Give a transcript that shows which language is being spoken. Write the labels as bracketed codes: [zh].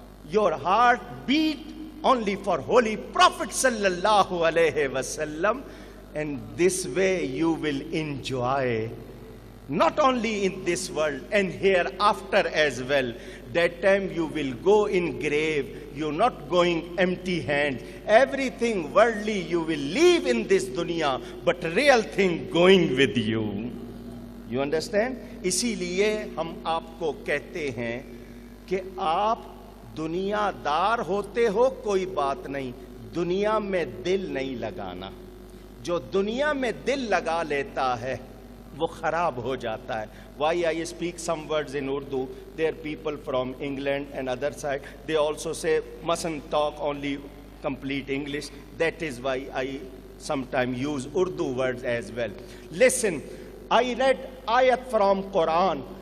[en] Your heart beat only for Holy Prophet sallallahu alaihi wasallam, and this way you will enjoy, not only in this world and hereafter as well. That time you will go in grave, you're not going empty hand. Everything worldly you will leave in this dunya, but real thing going with you. You understand? [ur] اسی لیے ہم آپ کو کہتے ہیں کہ آپ دنیا دار ہوتے ہو کوئی بات نہیں، دنیا میں دل نہیں لگانا. جو دنیا میں دل لگا لیتا ہے وہ خراب ہو جاتا ہے. [en] Why I speak some words in Urdu? There are people from England and other side. They also say mustn't talk only complete English. That is why I sometimes use Urdu words as well. Listen, I read ayat from Quran.